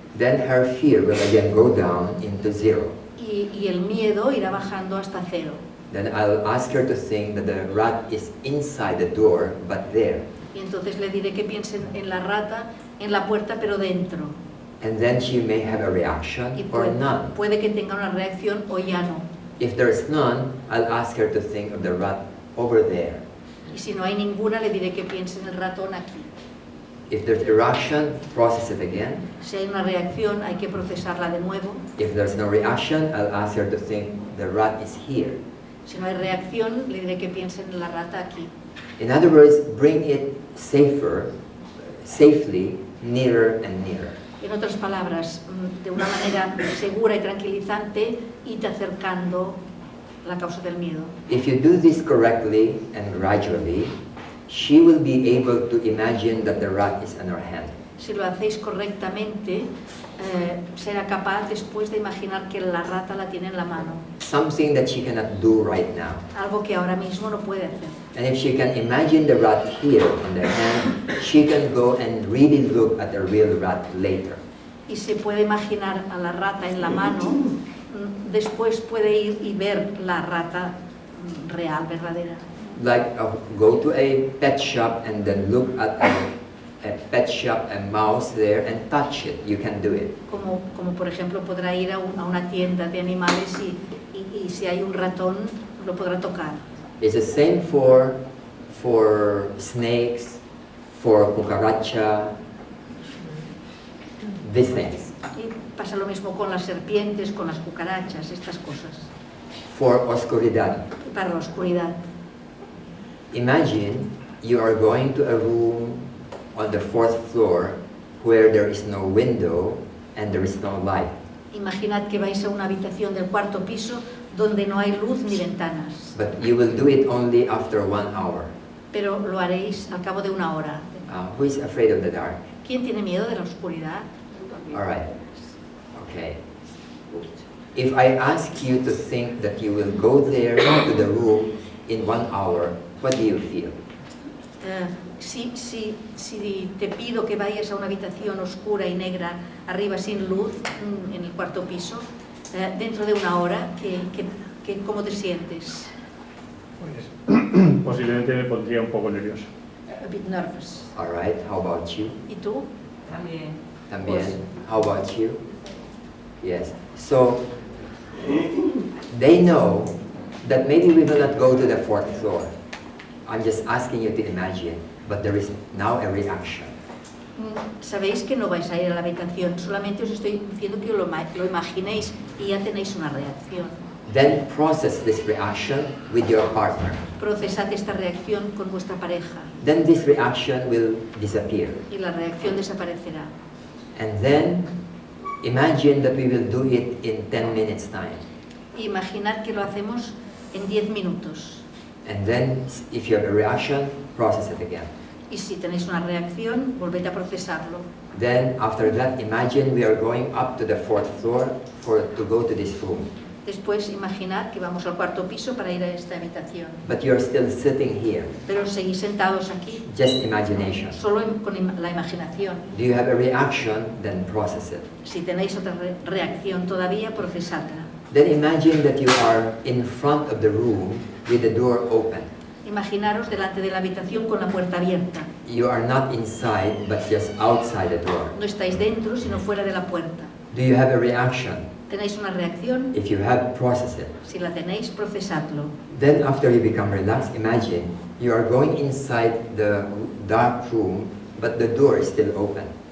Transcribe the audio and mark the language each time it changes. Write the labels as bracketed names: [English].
[English] Then her fear will again go down into zero. [Spanish] Y el miedo irá bajando hasta cero. [English] Then I'll ask her to think that the rat is inside the door, but there. [Spanish] Y entonces le diré que piense en la rata en la puerta, pero dentro. [English] And then she may have a reaction [Spanish] Y [English] or none. [Spanish] puede que tenga una reacción o ya no. [English] If there is none, I'll ask her to think of the rat over there. [Spanish] Y si no hay ninguna, le diré que piense en el ratón aquí. [English] If there's a reaction, process it again. [Spanish] Si hay una reacción, hay que procesarla de nuevo. [English] If there's no reaction, I'll ask her to think the rat is here. [Spanish] Si no hay reacción, le diré que piense en la rata aquí. [English] In other words, bring it safely, nearer and nearer. [Spanish] En otras palabras, de una manera segura y tranquilizante, irte acercando la causa del miedo. [English] If you do this correctly and gradually, she will be able to imagine that the rat is in her hand. [Spanish] Si lo hacéis correctamente, será capaz después de imaginar que la rata la tiene en la mano. [English] Something that she cannot do right now. [Spanish] Algo que ahora mismo no puede hacer. [English] And if she can imagine the rat here in the hand, she can go and really look at the real rat later. [Spanish] Y se puede imaginar a la rata en la mano, después puede ir y ver la rata real, verdadera. [English] Like go to a pet shop and then look at a pet shop, a mouse there, and touch it. You can do it. [Spanish] Como por ejemplo podrá ir a una tienda de animales y si hay un ratón lo podrá tocar. [English] It's the same for snakes, for cucaracha, these things. [Spanish] Y pasa lo mismo con las serpientes, con las cucarachas, estas cosas. [English] For oscuridad. [Spanish] Y para la oscuridad. [English] Imagine you are going to a room on the 4th floor where there is no window and there is no light. [Spanish] Imaginad que vais a una habitación del 4º piso donde no hay luz ni ventanas. [English] But you will do it only after 1 hour. [Spanish] Pero lo haréis al cabo de 1 hora. [English] Who is afraid of the dark? [Spanish] ¿Quién tiene miedo de la oscuridad? [English] All right. Okay. If I ask you to think that you will go there to the room in 1 hour, what do you feel? [Spanish] Si te pido que vayas a una habitación oscura y negra, arriba sin luz, en el cuarto piso, dentro de una hora, ¿cómo te sientes? Pues, posiblemente me pondría un poco nervioso. [English] A bit nervous. All right, how about you? [Spanish] ¿Y tú? También. También. [English] How about you? Yes. So they know that maybe we will not go to the fourth floor. I'm just asking you to imagine, but there is now a reaction. [Spanish] Sabéis que no vais a ir a la habitación, solamente os estoy diciendo que lo imaginéis y ya tenéis una reacción. [English] Then process this reaction with your partner. [Spanish] Procesad esta reacción con vuestra pareja [English] Then this reaction will disappear. [Spanish] y la reacción desaparecerá. [English] And then imagine that we will do it in 10 minutes time. [Spanish] Imaginad que lo hacemos en 10 minutos. [English] And then if you have a reaction, process it again. [Spanish] Y si tenéis una reacción, volved a procesarlo. [English] Then after that, imagine we are going up to the fourth floor to go to this room. [Spanish] Después imaginad que vamos al cuarto piso para ir a esta habitación. [English] But you are still sitting here. [Spanish] Pero seguís sentados aquí, [English] Just imagination. [Spanish] solo con la imaginación. [English] Do you have a reaction? Then process it. [Spanish] Si tenéis otra reacción todavía, procesadla. [English] Then imagine that you are in front of the room with the door open. [Spanish] Imaginaros delante de la habitación con la puerta abierta. [English] You are not inside, but just outside the door. [Spanish] No estáis dentro, sino fuera de la puerta. [English] Do you have a reaction? [Spanish] ¿Tenéis una reacción? [English] If you have, process it. [Spanish] Si la tenéis, procesadlo. [English] Then after you become relaxed, imagine you are going inside the dark room, but the door is still open.